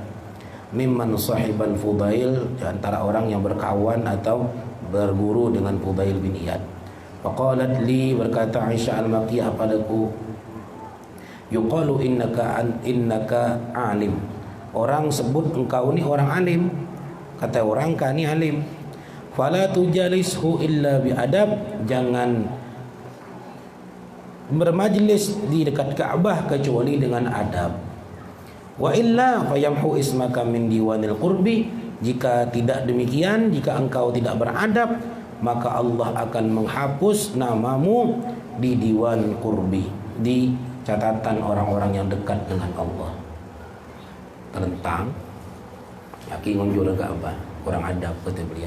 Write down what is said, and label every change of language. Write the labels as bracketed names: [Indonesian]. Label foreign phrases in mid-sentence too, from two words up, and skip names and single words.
[Arabic] Mimman sahibal fudail, [Indonesian] di antara orang yang berkawan atau berguru dengan Fudail bin Iyad. [Arabic] Faqalat li, [Indonesian] berkata Aisyah al-Makkiyah padaku, [Arabic] yuqalu innaka alim, [Indonesian] orang sebut engkau ni orang alim. [Banjar] Kata orang, kau ni alim. [Arabic] Fala tujalishu illa biadab, [Indonesian] jangan bermajlis di dekat Ka'bah kecuali dengan adab. [Arabic] Wa illa fayamhu ismaka min diwanil qurbi, [Indonesian] jika tidak demikian, jika engkau tidak beradab, maka Allah akan menghapus namamu di [Arabic] diwan qurbi, [Indonesian] di catatan orang-orang yang dekat dengan Allah. [Banjar] Terentang, yaki ngunjul ke Ka'bah, kurang adab, kata beliau.